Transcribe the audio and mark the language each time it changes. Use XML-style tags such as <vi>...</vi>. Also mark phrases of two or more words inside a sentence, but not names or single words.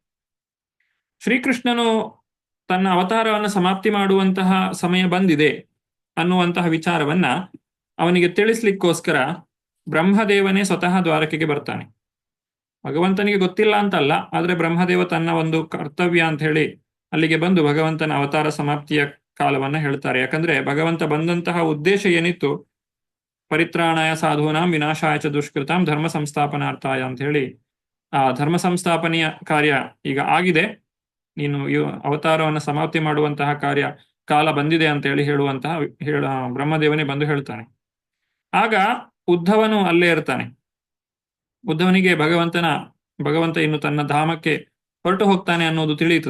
<kn>ಶ್ರೀಕೃಷ್ಣನು ತನ್ನ ಅವತಾರವನ್ನು ಸಮಾಪ್ತಿ ಮಾಡುವಂತಹ ಸಮಯ ಬಂದಿದೆ ಅನ್ನುವಂತಹ ವಿಚಾರವನ್ನ ಅವನಿಗೆ ತಿಳಿಸ್ಲಿಕ್ಕೋಸ್ಕರ ಬ್ರಹ್ಮದೇವನೇ ಸ್ವತಃ ದ್ವಾರಕೆಗೆ ಬರ್ತಾನೆ. ಭಗವಂತನಿಗೆ ಗೊತ್ತಿಲ್ಲ ಅಂತಲ್ಲ, ಆದ್ರೆ ಬ್ರಹ್ಮದೇವ ತನ್ನ ಒಂದು ಕರ್ತವ್ಯ ಅಂತ ಹೇಳಿ ಅಲ್ಲಿಗೆ ಬಂದು ಭಗವಂತನ ಅವತಾರ ಸಮಾಪ್ತಿಯ ಕಾಲವನ್ನ ಹೇಳ್ತಾರೆ. ಯಾಕಂದ್ರೆ ಭಗವಂತ ಬಂದಂತಹ ಉದ್ದೇಶ ಏನಿತ್ತು,</kn> <sa>ಪರಿತ್ರಾಣಾಯ ಸಾಧೂನಾಂ ವಿನಾಶಾಯ ಚ ದುಷ್ಕೃತಾಂ ಧರ್ಮ ಸಂಸ್ಥಾಪನಾರ್ಥಾಯ</sa> <kn>ಅಂತ ಹೇಳಿ ಆ ಧರ್ಮ ಸಂಸ್ಥಾಪನೆಯ ಕಾರ್ಯ ಈಗ ಆಗಿದೆ, ನೀನು ಅವತಾರವನ್ನು ಸಮಾಪ್ತಿ ಮಾಡುವಂತಹ ಕಾಲ ಬಂದಿದೆ ಅಂತ ಹೇಳಿ ಬ್ರಹ್ಮದೇವನೇ ಬಂದು ಹೇಳ್ತಾನೆ. ಆಗ ಉದ್ಧವನು ಅಲ್ಲೇ ಇರ್ತಾನೆ. ಉದ್ಧವನಿಗೆ ಭಗವಂತ ಇನ್ನು ತನ್ನ ಧಾಮಕ್ಕೆ ಹೊರಟು ಹೋಗ್ತಾನೆ ಅನ್ನೋದು ತಿಳಿಯುತ್ತದೆ.</kn>